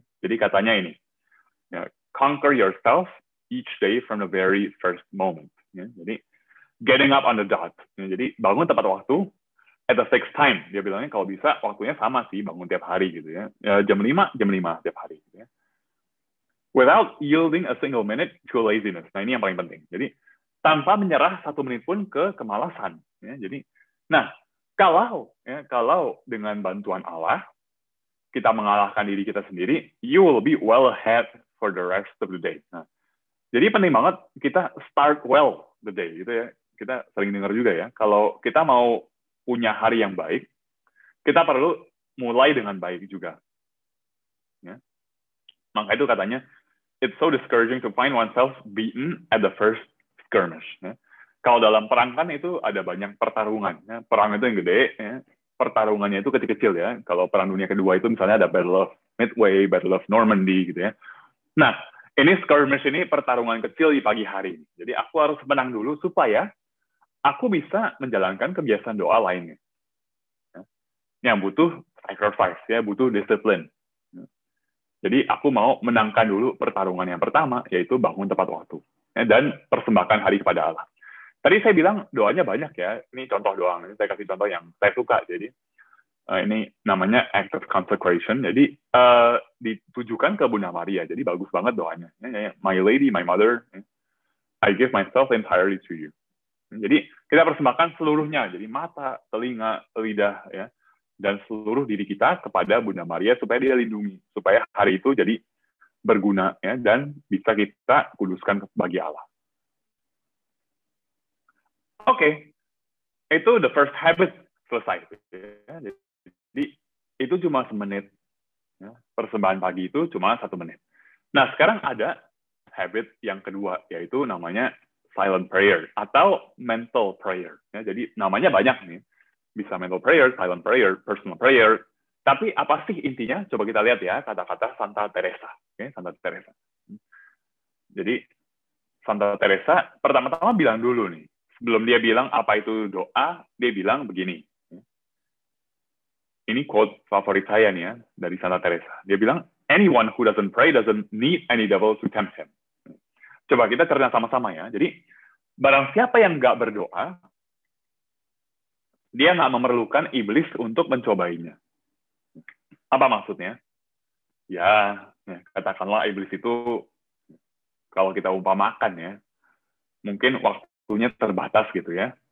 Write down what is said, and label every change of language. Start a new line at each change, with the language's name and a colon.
Indonesian: Jadi katanya ini, ya,
English: conquer yourself each day from the very first moment. Ya, jadi getting up on the dot.
Indonesian: Ya, jadi bangun tepat waktu
English: at the fixed time.
Indonesian: Dia bilangnya kalau bisa waktunya sama sih, bangun tiap hari gitu ya. Jam 5 tiap hari gitu ya.
English: Without yielding a single minute to laziness.
Indonesian: Nah, ini yang paling penting. Jadi tanpa menyerah 1 menit pun ke kemalasan. Ya, jadi, nah kalau dengan bantuan Allah kita mengalahkan diri kita sendiri,
English: you will be well ahead for the rest of the day.
Indonesian: Nah, jadi penting banget kita
English: start well the day,
Indonesian: gitu ya. Kita sering dengar juga ya, kalau kita mau punya hari yang baik, kita perlu mulai dengan baik juga. Ya. Maka itu katanya,
English: it's so discouraging to find oneself beaten at the first skirmish.
Indonesian: Ya. Kalau dalam perang kan itu ada banyak pertarungan. Ya. Perang itu yang gede, ya. Pertarungannya itu kecil-kecil ya. Kalau Perang Dunia Kedua itu misalnya ada Battle of Midway, Battle of Normandy gitu ya. Nah, ini skirmish ini pertarungan kecil di pagi hari. Jadi aku harus menang dulu supaya aku bisa menjalankan kebiasaan doa lainnya. Ya. Yang butuh sacrifice ya, butuh disiplin. Ya. Jadi aku mau menangkan dulu pertarungan yang pertama, yaitu bangun tepat waktu. Ya, dan persembahkan hari kepada Allah. Tadi saya bilang doanya banyak ya, ini contoh doang. Ini saya kasih contoh yang saya suka. Jadi ini namanya act of consecration. Jadi ditujukan ke Bunda Maria. Jadi bagus banget doanya.
English: My Lady, my Mother, I give myself entirely to you.
Indonesian: Jadi kita persembahkan seluruhnya. Jadi mata, telinga, lidah, ya, dan seluruh diri kita kepada Bunda Maria supaya dia lindungi, supaya hari itu jadi berguna ya, dan bisa kita kuduskan bagi Allah. Oke, itu
English: the first habit
Indonesian: selesai. Ya. Jadi itu cuma semenit. Ya. Persembahan pagi itu cuma 1 menit. Nah sekarang ada habit yang kedua, yaitu namanya silent prayer atau mental prayer. Ya, jadi namanya banyak nih. Bisa mental prayer, silent prayer, personal prayer. Tapi apa sih intinya? Coba kita lihat ya kata-kata Santa Teresa. Oke, Santa Teresa. Jadi Santa Teresa pertama-tama bilang dulu nih. Sebelum dia bilang apa itu doa, dia bilang begini. Ini quote favorit saya nih ya, dari Santa Teresa. Dia bilang,
English: anyone who doesn't pray doesn't need any devil to tempt him.
Indonesian: Coba kita cerita sama-sama ya. Jadi, barang siapa yang nggak berdoa, dia nggak memerlukan iblis untuk mencobainya. Apa maksudnya? Ya, katakanlah iblis itu, kalau kita umpamakan ya, mungkin waktunya terbatas gitu ya.